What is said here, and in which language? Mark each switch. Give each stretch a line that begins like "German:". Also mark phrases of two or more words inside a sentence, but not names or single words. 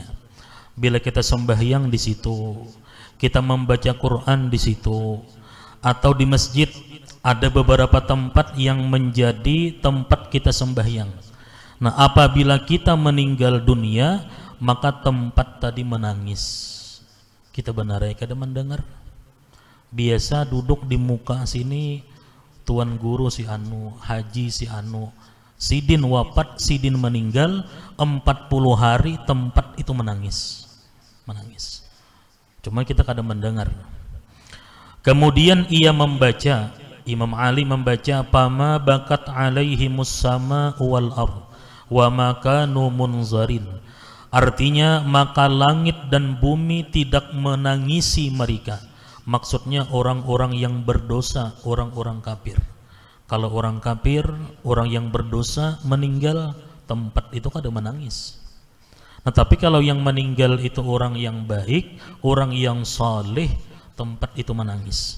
Indonesian: Bila kita sembahyang di situ, kita membaca Quran di situ, atau di masjid ada beberapa tempat yang menjadi tempat kita sembahyang. Nah, apabila kita meninggal dunia, maka tempat tadi menangis.
Banjar: Kita benar ya kada mendengar. Biasa duduk di muka sini tuan guru si anu, haji si anu, sidin wafat, sidin meninggal, 40 hari tempat itu menangis.
Indonesian: Cuma kita kadang mendengar. Kemudian ia membaca, Imam Ali membaca,
Arabic: pama bakat alaihimus sama wal ard wa makanu munzarin.
Indonesian: Artinya maka langit dan bumi tidak menangisi mereka. Maksudnya orang-orang yang berdosa, orang-orang kafir.
Banjar: Kalau orang kafir, orang yang berdosa meninggal, tempat itu kada menangis.
Indonesian: Nah, tapi kalau yang meninggal itu orang yang baik, orang yang saleh, tempat itu menangis.